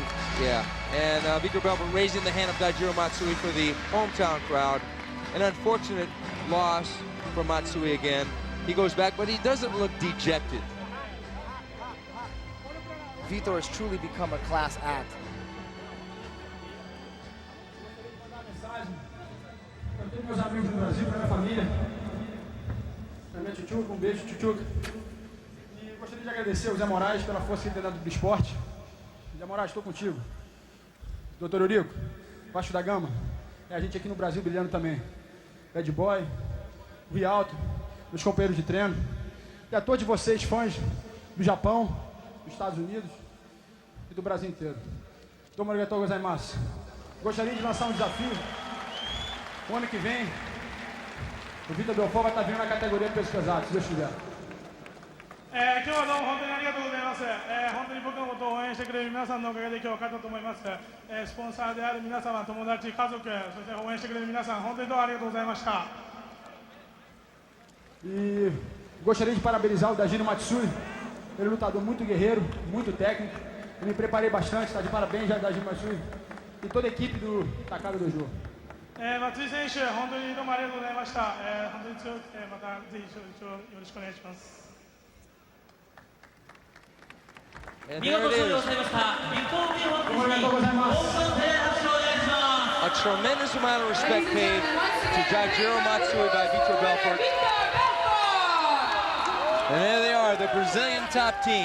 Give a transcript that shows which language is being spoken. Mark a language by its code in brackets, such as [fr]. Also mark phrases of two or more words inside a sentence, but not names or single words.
[en] Yeah, and Vitor Belfort raising the hand of Daijiro Matsui for the hometown crowd. An unfortunate loss for Matsui again. He goes back, but he doesn't look dejected. Vitor has truly become a class act. [pt] Meus amigos do Brasil, para minha família, para minha tchutchuca, beijo, tchutchuca. E gostaria de agradecer ao Zé Moraes pela força que ele tem dado do esporte. Zé Moraes, estou contigo. Doutor Eurico, Vasco da Gama, é a gente aqui no Brasil brilhando também. Bad Boy, Rio Alto, meus companheiros de treino. E a todos vocês, fãs do Japão, dos Estados Unidos e do Brasil inteiro. [ja] どうもありがとうございます. [pt] Gostaria de lançar um desafio. O ano que vem, o Vitor Belfort vai estar vindo na categoria peso pesado, se Deus quiser. [ja] 今日はどうも本当にありがとうございます。本当に僕のことを応援してくれる皆さんのおかげで今日勝ったと思います。スポンサーである皆様、友達、家族、そして応援してくれる皆さん、本当にどうもありがとうございました。 [pt] E gostaria de parabenizar o Daijiro Matsui, ele é um lutador muito guerreiro, muito técnico. Eu me preparei bastante, está de parabéns já, Daijiro Matsui, e toda a equipe do Takada Dojo. [ja] 松井選手、本当にどうもありがとうございました。本当に強くて、またぜひよろしくお願いします。 [en] And there it is. A tremendous amount of respect paid to Daijiro Matsui by Vitor Belfort. And there they are, the Brazilian top team.